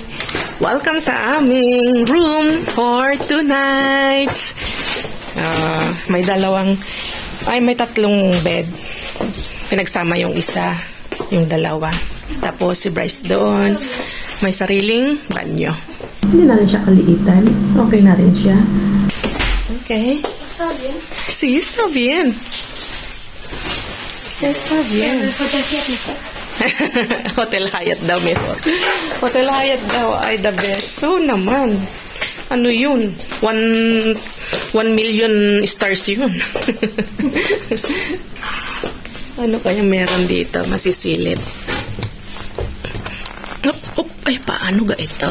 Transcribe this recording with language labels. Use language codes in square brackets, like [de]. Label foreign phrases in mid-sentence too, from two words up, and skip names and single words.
[tl] Welcome sa aming [en] room for 2 nights. [tl] May tatlong bed. Pinagsama yung isa, yung dalawa. Tapos si Bryce doon. May sariling banyo. Hindi na rin siya kaliitan. Okay na rin siya. Okay. [es] Está bien. Sí, está bien. Está bien. [tl] Hotel Hyatt daw mejor. Hotel Hyatt daw ay [en] the best. [tl] So naman. Ano yun? 1 million stars yun. Ano kaya meron dito? Masisilip. Ay, paano ga ito?